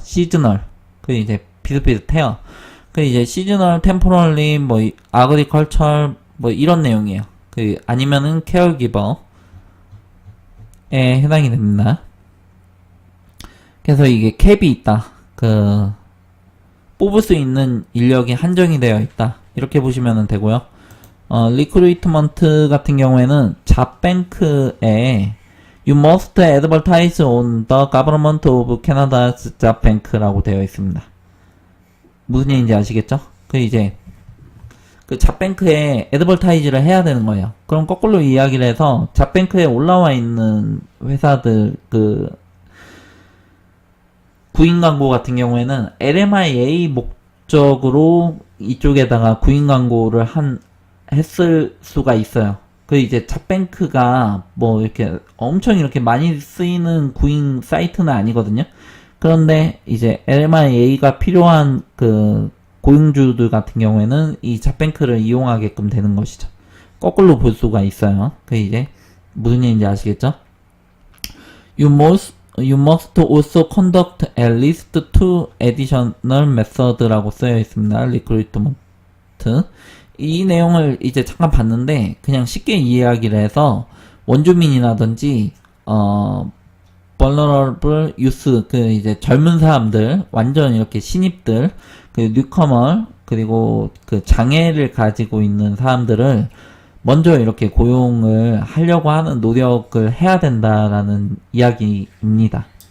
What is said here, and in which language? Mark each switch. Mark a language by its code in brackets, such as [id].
[ko] 시즈널 그 이제 비슷비슷해요. 그 이제 시즈널, 템포럴리, 뭐 아그리컬처 뭐 이런 내용이에요. 그 아니면은 케어기버에 해당이 됩니다. 그래서 이게 캡이 있다. 그 뽑을 수 있는 인력이 한정이 되어 있다. 이렇게 보시면 되고요. 리크루이트먼트 같은 경우에는 잡뱅크에 [en] You must advertise on the government of Canada's job bank [ko] 라고 되어 있습니다. 무슨 얘기인지 아시겠죠? 그 이제 그 잡뱅크에 애드벌타이즈를 해야 되는 거예요. 그럼 거꾸로 이야기를 해서 잡뱅크에 올라와 있는 회사들 그 구인 광고 같은 경우에는 LMIA 목적으로 이쪽에다가 구인 광고를 했을 수가 있어요. 그 이제 잡뱅크가 뭐 이렇게 엄청 이렇게 많이 쓰이는 구인 사이트는 아니거든요. 그런데 이제 LMIA가 필요한 그 고용주들 같은 경우에는 이 잡뱅크를 이용하게끔 되는 것이죠. 거꾸로 볼 수가 있어요. 그 이제 무슨 얘기인지 아시겠죠? [en] You must also conduct at least two additional method [ko] 라고 쓰여 있습니다. [en] recruitment. [ko] 이 내용을 이제 잠깐 봤는데 그냥 쉽게 이해하기를 해서 원주민이라든지 [en] vulnerable youth [ko] 그 이제 젊은 사람들 완전 이렇게 신입들 그 뉴커머 그리고 그 장애를 가지고 있는 사람들을 먼저 이렇게 고용을 하려고 하는 노력을 해야 된다라는 이야기입니다.